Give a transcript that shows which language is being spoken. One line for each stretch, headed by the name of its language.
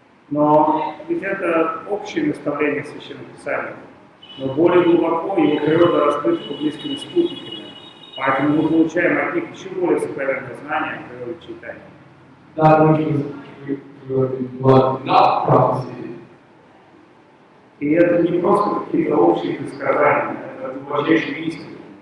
Russian: Но ведь это общее наставление Священного Писания. Но более глубоко его природа раскрыта публичными спутниками. Поэтому мы получаем от них еще более сокровенное знание о природе читания.
English: That which was not prophecy.
Russian: И это не просто какие-то общие предсказания, это глубочайшие истины.